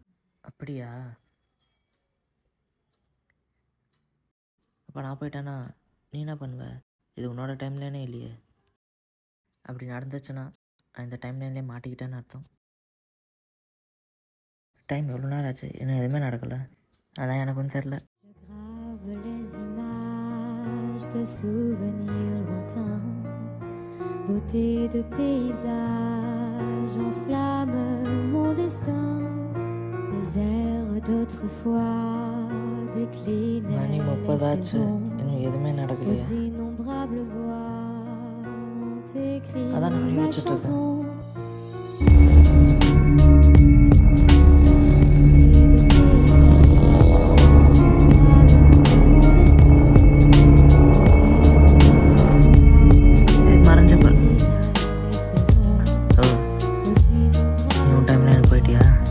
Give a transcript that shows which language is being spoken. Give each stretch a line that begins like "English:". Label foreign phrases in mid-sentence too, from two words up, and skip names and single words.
Tamil: அப்படியா? அப்போ நான் போயிட்டேன்னா நீ என்ன பண்ணுவ? இது உன்னோட டைம்லைனே இல்லையே. அப்படி நடந்துச்சுன்னா நான் இந்த டைம்லைன்லேயே மாட்டிக்கிட்டேன்னு அர்த்தம். டைம் எவ்வளோ நேரம் ஆச்சு, இன்னும் எதுவுமே நடக்கலை. அதான் எனக்கும் தெரில.
French: Je grave les images de souvenirs lointains, beauté de paysage enflamme mon destin. Des airs d'autrefois déclinent
Tamil: மணி
French: les
Tamil: 30 ஆச்சு,
French: saisons.
Tamil: இன்னும் எதுவுமே நடக்கலையே.
French: Aux innombrables voix ont écrit
Tamil: அதான் நான்
French: ma
Tamil: யோசிச்சுட்டு இருக்கேன்.
French: chanson.
Tamil: மறைஞ்ச போல். ஓ, நீ உன் டைமில் எனக்கு போயிட்டியா?